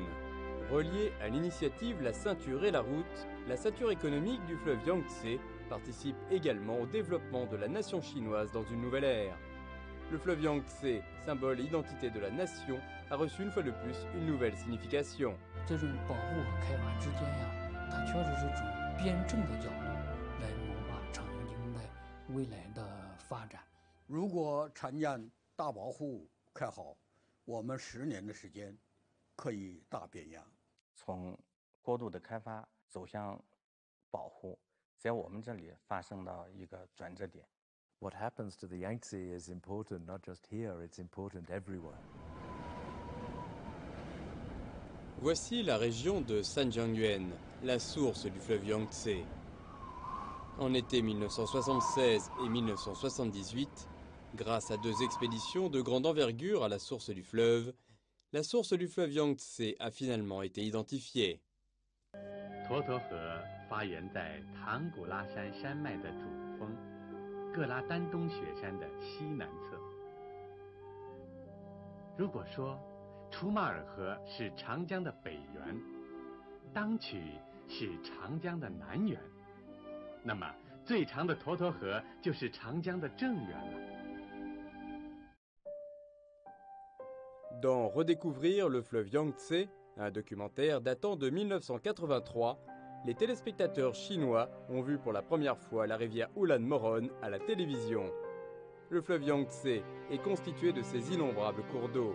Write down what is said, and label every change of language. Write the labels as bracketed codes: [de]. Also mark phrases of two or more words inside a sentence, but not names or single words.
[fr] Reliée à l'initiative La Ceinture et la Route, la ceinture économique du fleuve Yangtze participe également au développement de la nation chinoise dans une nouvelle ère. Le fleuve Yangtze, symbole et identité de la nation, a reçu une fois de plus une nouvelle signification. [zh] 这种保护和开发之间呀，它确实是从辩证的角度来谋划长江的未来的发展。如果长江大保护开好，我们10年的时间可以大变样。从过度的开发走向保护，在我们这里发生到一个转折点。 [en] What happens to the Yangtze is important not just here, it's important everywhere. [fr] Voici la région de Sanjiangyuan, la source du fleuve Yangtze. En été 1976 et 1978, grâce à 2 expéditions de grande envergure à la source du fleuve, la source du fleuve Yangtze a finalement été identifiée. [zh] 沱沱河发源在唐古拉山山脉的主峰，格拉丹东雪山的西南侧。如果说楚马尔河是长江的北源，当曲是长江的南源，那么最长的沱沱河就是长江的正源了。 [fr] Dans Redécouvrir le fleuve Yangtze, un documentaire datant de 1983, les téléspectateurs chinois ont vu pour la première fois la rivière Ulan Moron à la télévision. Le fleuve Yangtze est constitué de ces innombrables cours d'eau.